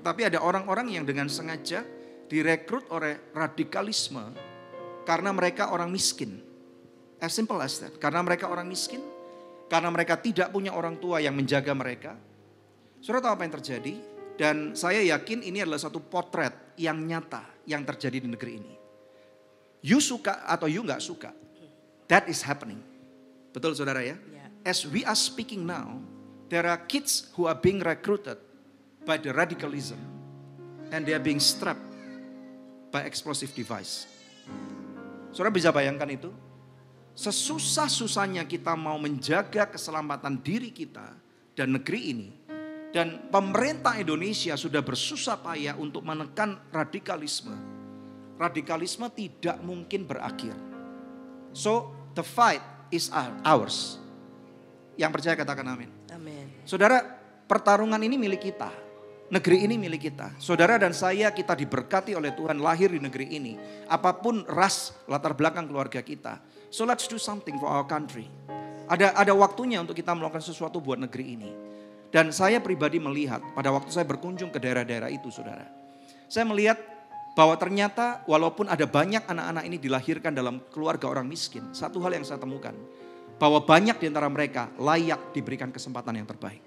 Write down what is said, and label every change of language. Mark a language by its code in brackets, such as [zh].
[id] Tetapi ada orang-orang yang dengan sengaja direkrut oleh radikalisme karena mereka orang miskin. [en] As simple as that. [id] Karena mereka orang miskin, karena mereka tidak punya orang tua yang menjaga mereka. Saudara tahu apa yang terjadi? Dan saya yakin ini adalah satu potret yang nyata yang terjadi di negeri ini. You suka atau you gak suka, [en] that is happening. [id] Betul saudara ya? [en] As we are speaking now, there are kids who are being recruited by the radicalism and they are being strapped by explosive device. [id] Saudara bisa bayangkan itu? Sesusah-susahnya kita mau menjaga keselamatan diri kita dan negeri ini. Dan pemerintah Indonesia sudah bersusah payah untuk menekan radikalisme. Radikalisme tidak mungkin berakhir. [en] So the fight is ours. [id] Yang percaya katakan amin. Amin. Saudara, pertarungan ini milik kita. Negeri ini milik kita. Saudara dan saya kita diberkati oleh Tuhan lahir di negeri ini. Apapun ras latar belakang keluarga kita. [en] So let's do something for our country. [id] Ada waktunya untuk kita melakukan sesuatu buat negeri ini. Dan saya pribadi melihat pada waktu saya berkunjung ke daerah-daerah itu saudara. Saya melihat bahwa ternyata walaupun ada banyak anak-anak ini dilahirkan dalam keluarga orang miskin. Satu hal yang saya temukan. Bahwa banyak di antara mereka layak diberikan kesempatan yang terbaik.